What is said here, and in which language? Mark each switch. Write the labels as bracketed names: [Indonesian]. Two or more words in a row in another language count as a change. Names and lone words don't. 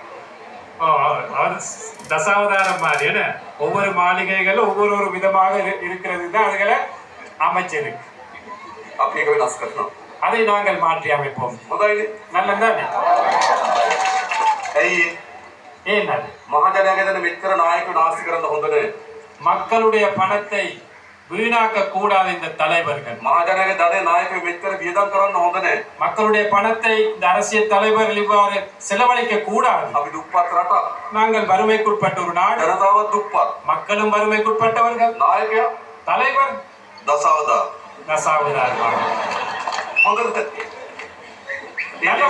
[Tamil] அவர் தசாவதாரம் மாதிரி என்ன ஒவ்வொரு மாளிகைகளும் ஒவ்வொரு விதமாக இருக்கிறது தான் அதுகளை அமைச்சிருக்கு. [Sinhala] අපි ඒක වෙනස් කරනවා. [Tamil] அதை நாங்கள் மாற்றி அமைப்போம். [Sinhala] හොඳයිනේ. [Tamil] நல்லதானே? [Sinhala] ඇයි [Tamil] ஏன் அது? [Sinhala] මහජනයාගේ දෙන මෙච්චර නායකයෝ නාස්ති කරන්න හොඳ නැහැ. [Tamil] மக்களுடைய பணத்தை வீணாக்க கூடாது இந்த தலைவர்கள். [Sinhala] මහජනයාගේ ධනෙ නායකයෝ මෙච්චර වියදම් කරන්න හොඳ නැහැ. [Tamil] மக்களுடைய பணத்தை இந்த அரசியல் தலைவர்கள் இவ்வாறு செலவழிக்க கூடாது. [Sinhala] අපි දුප්පත් රටක්. [Tamil] நாங்கள் வறுமைக்குட்பட்ட ஒரு நாடு. [Sinhala] ජනතාවත් දුප්පත්. [Tamil] மக்களும் வறுமைக்குட்பட்டவர்கள். [Sinhala] නායකයා [Tamil] தலைவர் [Sinhala] දසවදා. [Tamil] தசாவதாரம். [Sinhala] හොඳට